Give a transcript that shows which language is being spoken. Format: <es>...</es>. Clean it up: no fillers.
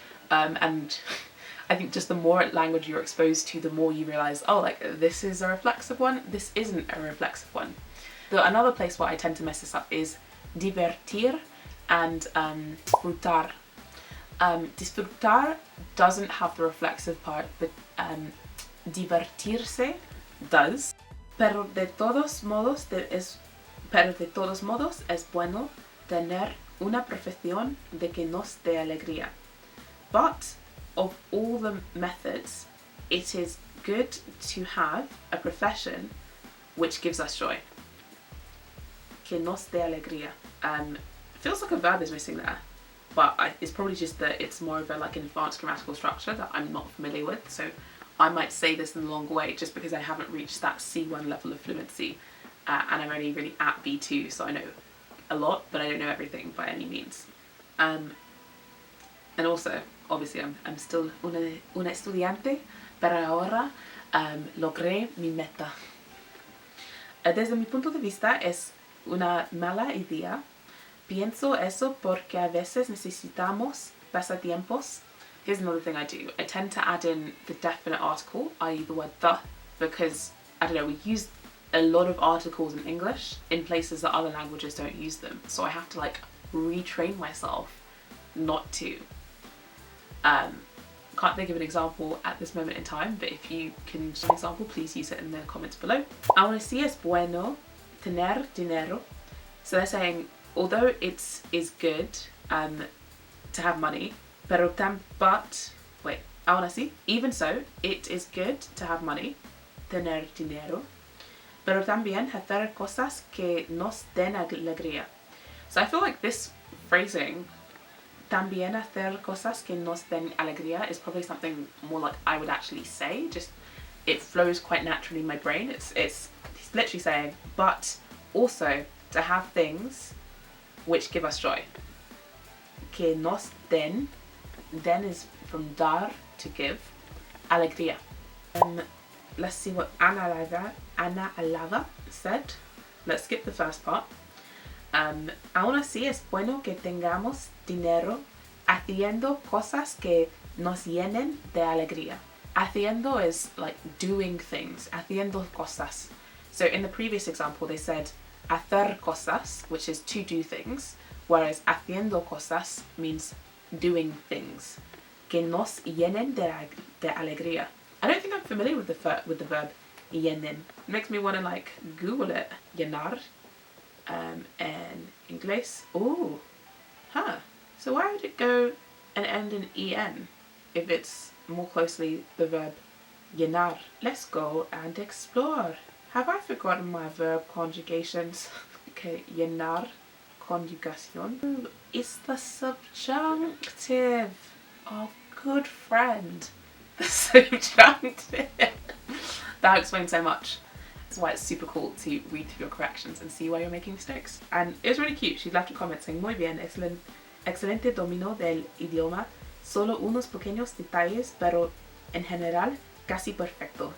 <en>And I think just the more language you're exposed to, the more you realise, oh, like this is a reflexive one, this isn't a reflexive one. Another place where I tend to mess this up is divertir and disfrutar. Disfrutar doesn't have the reflexive part, but divertirse does.</en> <es>Pero de todos modos es bueno tener una profesión de que nos dé alegría.</es> <en>But of all the methods, it is good to have a profession which gives us joy.</en> <es>Que nos dé alegría.</es> <en>Feels like a verb is missing there, but it's probably just that it's more of a like an advanced grammatical structure that I'm not familiar with. So I might say this in the long way just because I haven't reached that C1 level of fluency, and I'm only really at B2, so I know a lot, but I don't know everything by any means. And also, obviously, I'm still</en> <es>una estudiante, pero ahora logré mi meta. Desde mi punto de vista es una mala idea. Pienso eso porque a veces necesitamos pasatiempos.</es> <en>Here's another thing I do. I tend to add in the definite article, i.e. the word the, because, I don't know, we use a lot of articles in English in places that other languages don't use them. So I have to like retrain myself not to. Can't think of an example at this moment in time, but if you can give an example, please use it in the comments below.</en> <es>Aún así es bueno tener dinero.</es> <en>So they're saying, although it is good to have money,</en> <es>aún así,</es> <en>even so, it is good to have money,</en> <es>tener dinero, pero también hacer cosas que nos den alegría.</es> <en>So I feel like this phrasing,</en> <es>también hacer cosas que nos den alegría,</es> <en>is probably something more like I would actually say. Just it flows quite naturally in my brain. It's literally saying, but also to have things which give us joy.</en> <es>Que nos den</es> <en>is from dar, to give, alegría. Let's see what analyze that. Ana Alava said, let's skip the first part.</en> <es>Aún así es bueno que tengamos dinero haciendo cosas que nos llenen de alegría.</es> <en>Haciendo is like doing things,</en> <es>haciendo cosas.</es> <en>So in the previous example they said</en> <es>hacer cosas,</es> <en>which is to do things, whereas</en> <es>haciendo cosas</es> <en>means doing things.</en> <es>Que nos llenen de alegría.</es> <en>I don't think I'm familiar with the verb llenen. It makes me want to like Google it. Llenar. In English. Ooh. Huh. So why would it go and end in en if it's more closely the verb llenar? Let's go and explore. Have I forgotten my verb conjugations? Okay,</en> <es>llenar conjugación.</es> <en>Ooh, it's the subjunctive. Oh, good friend. The subjunctive. That explains so much. That's why it's super cool to read through your corrections and see why you're making mistakes. And it was really cute. She left a comment saying,</en> <es>muy bien, excelente dominio del idioma, solo unos pequeños detalles, pero en general casi perfecto.</es>